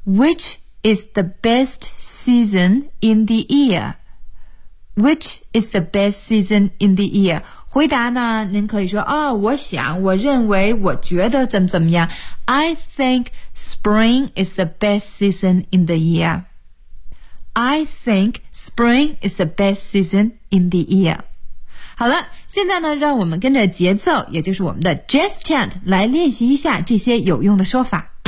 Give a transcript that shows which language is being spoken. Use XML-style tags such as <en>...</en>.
<en>Which is the best season in the year? Which is the best season in the year?</en> <zh>回答呢，您可以说哦，我想，我认为，我觉得怎么怎么样。</zh> <en>I think spring is the best season in the year. I think spring is the best season in the year.</en> <zh>好了，现在呢，让我们跟着节奏，也就是我们的 jazz chant 来练习一下这些有用的说法。</zh>